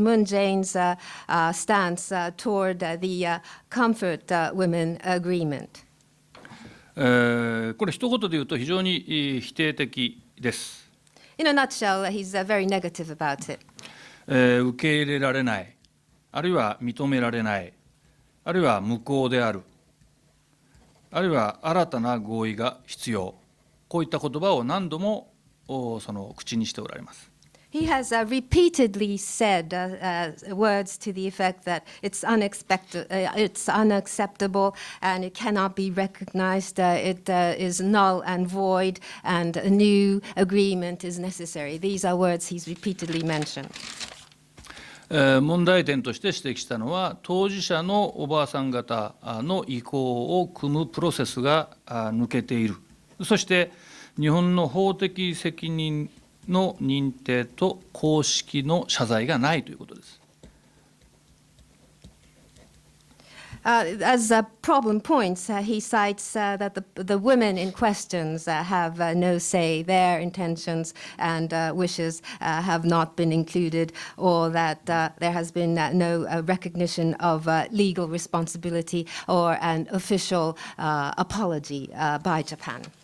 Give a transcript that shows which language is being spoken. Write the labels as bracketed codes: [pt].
[en] Moon Jae-in's stance toward the Comfort Women Agreement. [ja] これ一言で言うと非常に否定的です。 [en] In a nutshell, he's very negative about it. [ja] 受け入れられない、あるいは認められない、あるいは無効である、あるいは新たな合意が必要、こういった言葉を何度もその口にしておられます。 [en] He has repeatedly said words to the effect that it's unacceptable and it cannot be recognized, it is null and void, and a new agreement is necessary. These are words he's repeatedly mentioned. [ja] 問題点として指摘したのは、当事者のおばあさん方の意向を組むプロセスが抜けている、そして日本の法的責任の認定と公式の謝罪がないということです。 [en] As problem points, he cites that the women in questions have no say. Their intentions and wishes have not been included, or that there has been no recognition of legal responsibility or an official apology by Japan.